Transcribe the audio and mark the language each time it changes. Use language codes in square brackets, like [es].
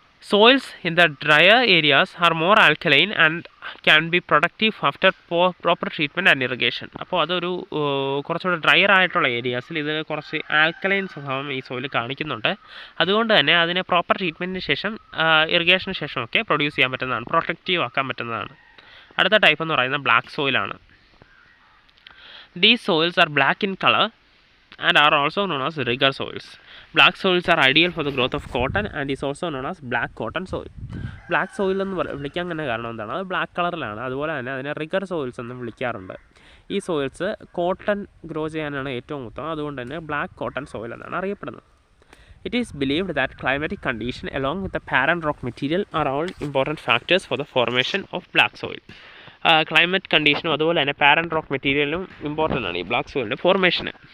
[en] Soils in the drier areas are more alkaline and can be productive after proper treatment and irrigation. [ml] അപ്പോൾ അതൊരു കുറച്ചുകൂടെ dryer ആയിട്ടുള്ള ഏരിയാസിൽ ഇത് കുറച്ച് ആൽക്കലൈൻ സ്വഭാവം ഈ സോയിൽ കാണിക്കുന്നുണ്ട്. അതുകൊണ്ട് തന്നെ അതിനെ പ്രോപ്പർ ട്രീറ്റ്മെൻറ്റിന് ശേഷം ഇറിഗേഷന് ശേഷമൊക്കെ പ്രൊഡ്യൂസ് ചെയ്യാൻ പറ്റുന്നതാണ്, പ്രൊട്ടക്റ്റീവ് ആക്കാൻ പറ്റുന്നതാണ്. അടുത്ത ടൈപ്പ് എന്ന് പറയുന്നത് black സോയിലാണ്. [en] These soils are black in color and are also known as rigor soils. Black soils are ideal for the growth of cotton and is also known as black cotton soil. [ml] Black soil എന്ന് വിളിക്കാൻ തന്നെ കാരണം എന്താണ്, അത് black കളറിലാണ്. അതുപോലെ തന്നെ അതിനെ റിഗർ സോയിൽസ് എന്നും വിളിക്കാറുണ്ട്. ഈ സോയിൽസ് കോട്ടൺ ഗ്രോ ചെയ്യാനാണ് ഏറ്റവും ഉത്തമം. അതുകൊണ്ട് തന്നെ ബ്ലാക്ക് കോട്ടൺ സോയിൽ എന്നാണ് അറിയപ്പെടുന്നത്. [en] It is believed that climatic condition along with the parent rock material are all important factors for the formation of black soil. [ml] Climate കണ്ടീഷനും അതുപോലെ തന്നെ പാരൻറ്റ് റോക്ക് മെറ്റീരിയലും ഇമ്പോർട്ടൻ്റ് ആണ് ഈ ബ്ലാക്ക് സോയിലിൻ്റെ ഫോർമേഷന്.